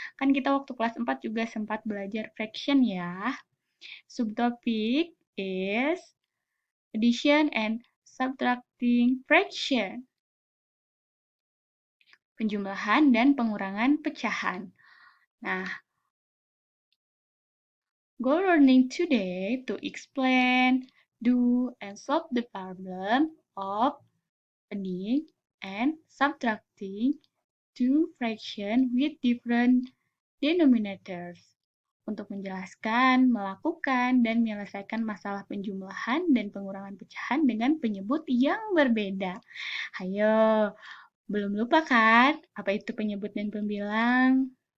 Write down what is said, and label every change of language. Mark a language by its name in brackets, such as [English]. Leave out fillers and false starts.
[Indonesian] Kan kita waktu kelas 4 juga sempat belajar fraction ya. [English] Subtopik is addition and subtracting fraction. [Indonesian] Penjumlahan dan pengurangan pecahan. [English] Nah, go learning today to explain, do, and solve the problem of adding and subtracting two fractions with different denominators. [Indonesian] Untuk menjelaskan, melakukan, dan menyelesaikan masalah penjumlahan dan pengurangan pecahan dengan penyebut yang berbeda. Hayo, belum lupa kan apa itu penyebut dan pembilang?